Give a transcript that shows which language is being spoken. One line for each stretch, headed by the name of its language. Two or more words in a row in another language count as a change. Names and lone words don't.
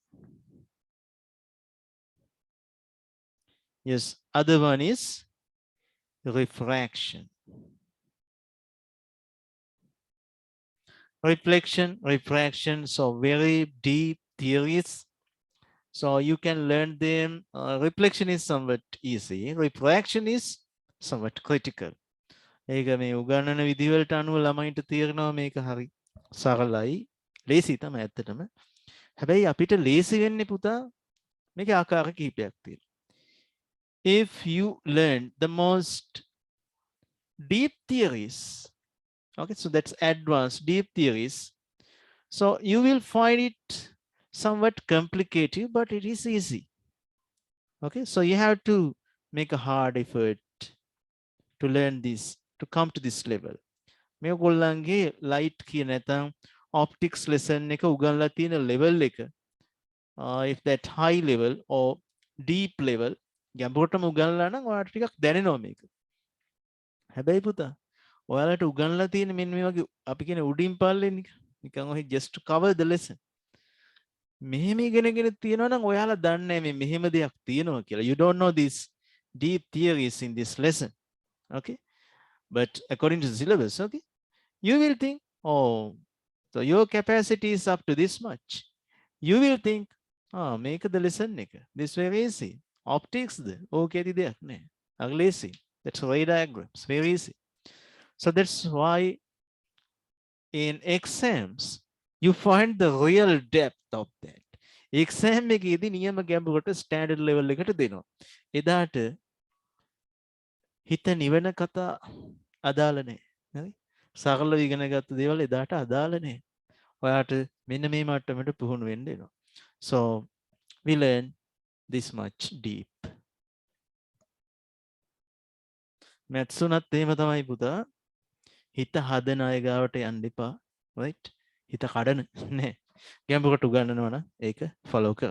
English: Yes, other one is refraction. Refraction, so very deep theories. So you can learn them. Reflection is somewhat easy. Refraction is somewhat critical.
Sinhala: ඒක මේ උගන්නන විදිහවලට අනුව ළමයින්ට තේරෙනවා මේක හරි සරලයි. ලේසි තමයි ඇත්තටම. හැබැයි අපිට ලේසි වෙන්නේ පුතා මේකේ ආකාර කිහිපයක් තියෙනවා.
English: If you learn the most deep theories, okay, so that's advanced deep theories, so you will find it somewhat complicated, but it is easy. Okay, so you have to make a hard effort to learn this, to come to this level.
Sinhala: මේගොල්ලන්ගේ light කියන නැත්නම්
English: optics lesson
Sinhala: එක උගන්ලා තියෙන level එක,
English: if that high level or deep level
Sinhala: ගැඹුරටම උගන්ලා නම් ඔයාලට ටිකක් දැනෙනවා මේක. හැබැයි පුතා ඔයාලට උගන්ලා තියෙන මෙන්න මේ වගේ අපි කියන උඩින් පල්ලෙන් නිකන් ඔහි
English: just to cover the lesson.
Sinhala: මෙහෙම ඉගෙනගෙන තියෙනවා නම් ඔයාලා දන්නේ මේ මෙහෙම දෙයක් තියෙනවා කියලා.
English: You don't know these deep theories in this lesson. Okay, but according to the syllabus, okay, you will think, oh, so your capacity is up to this much. You will think, make the lesson එක this very easy. Optics the okay
Sinhala: දෙයක් නෑ. අගලේසි.
English: That's ray diagrams, very easy. So that's why in exams you find the real depth of that.
Sinhala: එක්සෑම් එකේදී නියම ගැඹුරට
English: standard level
Sinhala: එකට දෙනවා. එදාට හිත නිවන කතා අදාළ නැහැ. හරි? සරලව ඉගෙන ගත්ත දේවල් එදාට අදාළ නැහැ. ඔයාට මෙන්න මේ මට්ටමට පුහුණු වෙන්න වෙනවා.
English: So we learn this much deep.
Sinhala: maths උනත් එහෙම තමයි පුතා. හිත හදන අය ගාවට යන්න එපා. right? හිත කඩන නෑ. ගැඹුරට උගන්වනවා නම් ඒක follow කරන්න.